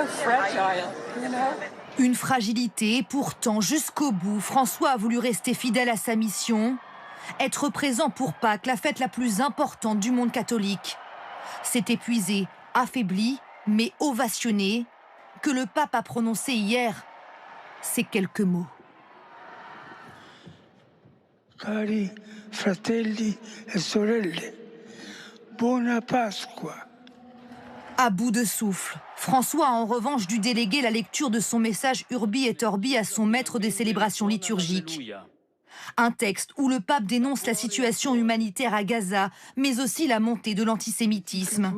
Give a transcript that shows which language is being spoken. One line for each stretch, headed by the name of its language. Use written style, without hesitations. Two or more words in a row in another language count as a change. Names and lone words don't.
French: Une fragilité, pourtant jusqu'au bout, François a voulu rester fidèle à sa mission, être présent pour Pâques, la fête la plus importante du monde catholique. C'est épuisé, affaibli, mais ovationné, que le pape a prononcé hier ces quelques mots.
Italian: Cari fratelli e sorelle, buona Pasqua.
French: À bout de souffle, François a en revanche dû déléguer la lecture de son message Urbi et Orbi à son maître des célébrations liturgiques. Un texte où le pape dénonce la situation humanitaire à Gaza, mais aussi la montée de l'antisémitisme.